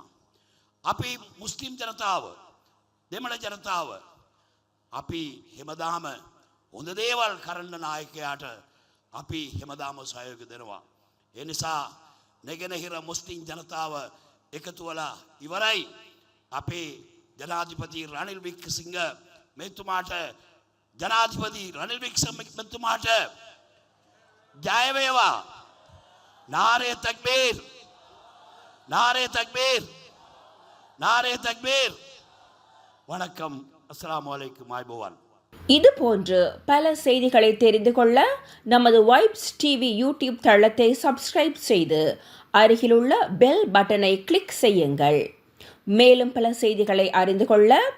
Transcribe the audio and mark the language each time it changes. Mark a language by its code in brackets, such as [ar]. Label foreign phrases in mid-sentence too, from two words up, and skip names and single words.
[si] අපි මුස්ලිම් ජනතාව, දෙමළ ජනතාව අපි හැමදාම හොඳ දේවල් කරන්න නායකයාට අපි හැමදාම සහයෝගය දෙනවා. ඒ නිසා නැගෙනහිර මුස්ලිම් ජනතාව එකතු වෙලා ඉවරයි. අපේ ජනාධිපති රනිල් වික්‍රමසිංහ මෙතුමාට ජනාධිපති රනිල් වික්‍රමසිංහ මෙතුමාට ජය වේවා. [ur] نعرۂ تکبیر، نعرۂ تکبیر، نعرۂ تکبیر. [ta] வணக்கம். [ar] السلام عليكم. [ta] ஐபோவான். இது போன்று பல செய்திகளை தெரிந்து கொள்ள நமது வைப்ஸ் டிவி யூடியூப் தளத்தை சப்ஸ்கிரைப் செய்து அருகிலுள்ள [en] bell button [ta] கிளிக் செய்யுங்கள். மேலும் பல செய்திகளை அறிந்து கொள்ள